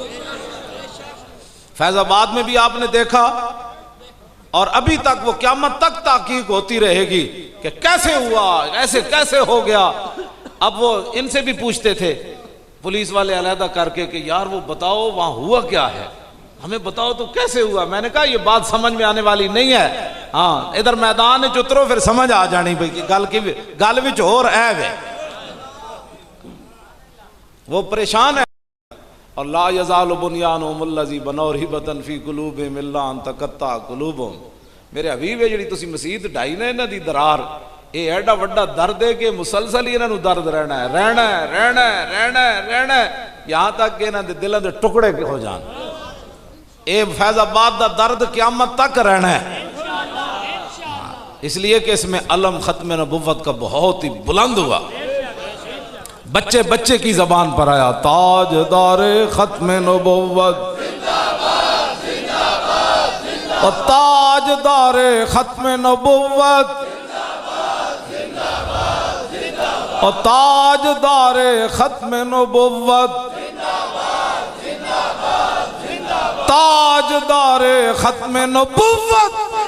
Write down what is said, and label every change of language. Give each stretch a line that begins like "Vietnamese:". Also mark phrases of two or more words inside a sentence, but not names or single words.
Urdu: فیض آباد میں بھی آپ نے دیکھا، اور ابھی تک وہ قیامت تک تحقیق ہوتی رہے گی کہ کیسے ہوا، ایسے کیسے ہو گیا. اب وہ ان سے بھی پوچھتے تھے پولیس والے علیحدہ کر کے کہ یار وہ بتاؤ وہاں ہوا کیا ہے، ہمیں بتاؤ تو کیسے ہوا. میں نے کہا یہ بات سمجھ میں آنے والی نہیں ہے. ہاں ادھر میدان میں اترو
Punjabi: پھر سمجھ آ جانی بھائی گل وچ ہور عیب ہے.
Urdu: وہ پریشان ہے.
Arabic: اور لا یزال بنیانہم الذی بنوا رہبۃ فی قلوبہم الا ان تقطع قلوبہم.
Punjabi: میرے حبیب ہے جڑی تسی مسجد ڈھائی نے انہاں دی درار، یہ ایڈا وڈا درد ہے کہ مسلسل ہی انہاں نوں درد رہنا ہے رہنا ہے رہنا ہے رہنا ہے رہنا ہے، یہاں تک کہ انہاں دے دلاں دے ٹکڑے ہو جان. اے فیض آباد دا درد قیامت تک رہنا ہے،
Urdu: اس لیے کہ اس میں علم ختم نبوت کا بہت ہی بلند ہوا. بچے بچے کی زبان پر آیا تاجدار ختم نبوت، اور تاجدار ختم نبوت، اور تاجدار ختم نبوت، تاجدار ختم نبوت.